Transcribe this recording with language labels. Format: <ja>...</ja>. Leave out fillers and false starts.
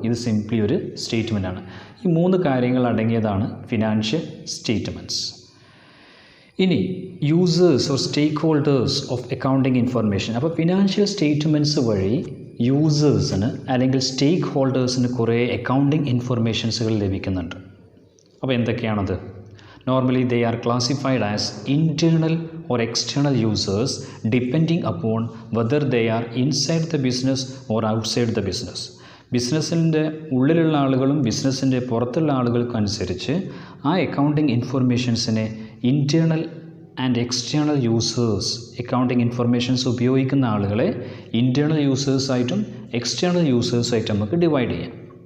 <ml>ഇത് സിംപ്ലി ഒരു സ്റ്റേറ്റ്മെൻറ്റാണ്. ഈ 3 കാര്യങ്ങൾ അടങ്ങിയതാണ് ഫിനാൻഷ്യൽ സ്റ്റേറ്റ്മെൻറ്റ്സ്. ഇനി users or stake holders of accounting information. അപ്പോൾ ഫിനാൻഷ്യൽ സ്റ്റേറ്റ്മെൻറ്റ്സ് വഴി യൂസേഴ്സിന് അല്ലെങ്കിൽ സ്റ്റേക്ക് ഹോൾഡേഴ്സിന് കുറേ അക്കൗണ്ടിങ് ഇൻഫർമേഷൻസുകൾ ലഭിക്കുന്നുണ്ട്. അപ്പോൾ എന്തൊക്കെയാണത്?</ml> <en>Normally they are classified as internal or external users depending upon whether they are inside the business or outside the business.</en> <ml>ബിസിനസ്സിൻ്റെ ഉള്ളിലുള്ള ആളുകളും ബിസിനസ്സിൻ്റെ പുറത്തുള്ള ആളുകൾക്കും അനുസരിച്ച് ആ accounting ഇൻഫർമേഷൻസിനെ internal and external users, accounting informations ഉപയോഗിക്കുന്ന ആളുകളെ ഇൻറ്റേർണൽ യൂസേഴ്സായിട്ടും എക്സ്റ്റേണൽ യൂസേഴ്സായിട്ടും നമുക്ക് ഡിവൈഡ് ചെയ്യാം.</ml>